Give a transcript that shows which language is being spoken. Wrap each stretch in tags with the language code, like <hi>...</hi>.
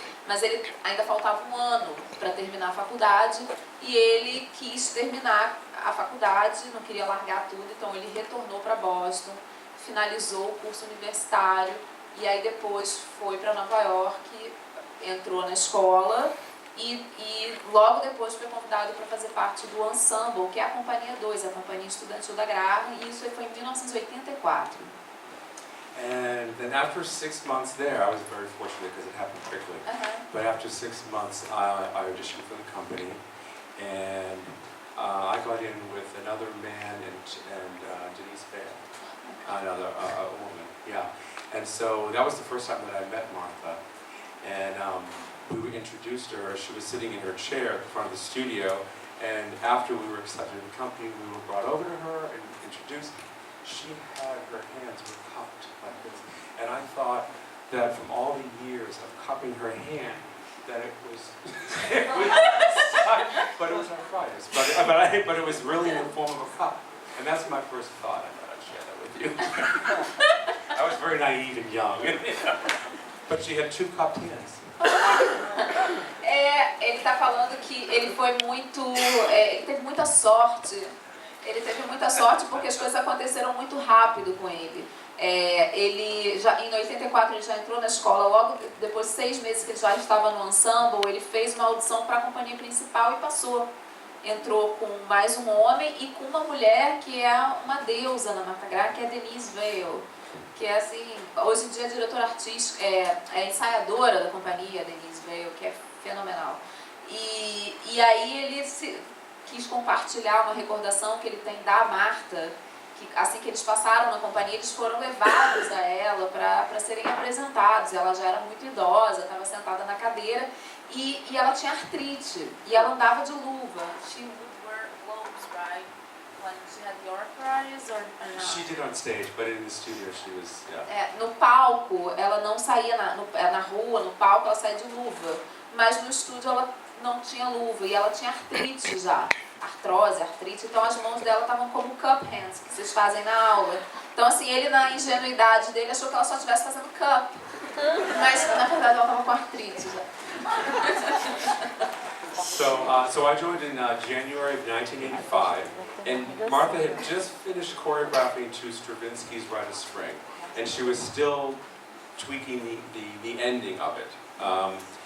<pt>Mas ele ainda faltava 1 ano para terminar a faculdade, e ele quis terminar a faculdade, não queria largar tudo, então ele retornou para Boston, finalizou o curso universitário, e aí depois foi para Nova York, entrou na escola e logo depois foi convidado para fazer parte do Ensemble, que é a Companhia 2, a Companhia Estudantil da Graham, e isso foi em 1984.</pt> <en>And then after 6 months there, I was very fortunate because it happened quickly. But after 6 months, I auditioned for the company, and I got in with another man and Denise Bale, another woman, yeah. And so that was the first time that I met Martha, and we introduced her. She was sitting in her chair at the front of the studio, and after we were accepted in the company, we were brought over to her and introduced. She had her hands were cupped like this, and I thought that from all the years of cupping her hand, that it was, but it was arthritis. But it was really in the form of a cup, and that's my first thought. I thought I'd share that with you. I was very naive and young, but she had 2 cupped hands.</en> <pt>Ele está falando que ele foi ele teve muita sorte. Ele teve muita sorte porque as coisas aconteceram muito rápido com ele. Em 84 ele já entrou na escola, logo depois de 6 meses que ele já estava no ensemble, ele fez uma audição para a companhia principal e passou. Entrou com mais um homem e com uma mulher que é uma deusa na Martha Graham, que é Denise Vale, que é assim, hoje em dia é diretora artística, é ensaiadora da companhia, Denise Vale, que é fenomenal. E aí ele quis compartilhar uma recordação que ele tem da Martha, que assim que eles passaram na companhia, eles foram levados a ela para serem apresentados. Ela já era muito idosa, estava sentada na cadeira e ela tinha artrite, e ela andava de luva.</pt> <en>She would wear gloves, right? When she had the arthritis or not? She did on stage, but in the studio she was, yeah.</en> <pt>No palco, ela não saía na rua, no palco ela saía de luva, mas no estúdio ela não tinha luva, e ela tinha artrite já, artrite, então as mãos dela estavam como cup hands, que vocês fazem na aula. Então assim, ele na ingenuidade dele achou que ela só estivesse fazendo cup, mas na verdade ela estava com artrite já.</pt> <en>So I joined in January of 1985, and Martha had just finished choreographing to Stravinsky's Rite of Spring, and she was still tweaking the ending of it.</en>